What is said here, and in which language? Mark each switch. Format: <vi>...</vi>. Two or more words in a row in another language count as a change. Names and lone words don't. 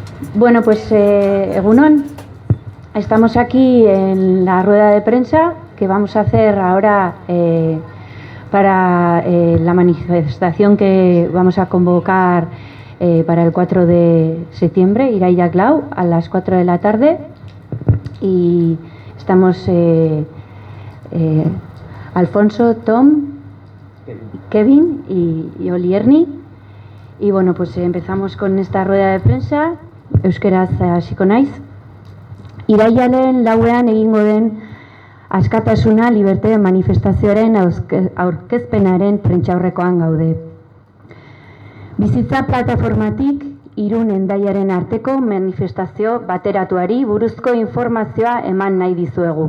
<es>Bueno, pues egunon, estamos aquí en la rueda de prensa que vamos a hacer ahora para la manifestación que vamos a convocar para el 4 de septiembre,</es> <eu>Iraiak Lau,</eu> <es>a las 4 de la tarde. Y estamos Alfonso, Tom, Kevin y Olierni. Y bueno, pues empezamos con esta rueda de prensa.</es> <eu>Euskeraz hasiko naiz. Irailaren lauean egingo den askatasuna liberte manifestazioaren aurkezpenaren prentsaurrekoan gaude. Bizitza plataformatik Irun Hendaiaren arteko manifestazio bateratuari buruzko informazioa eman nahi dizuegu.</eu>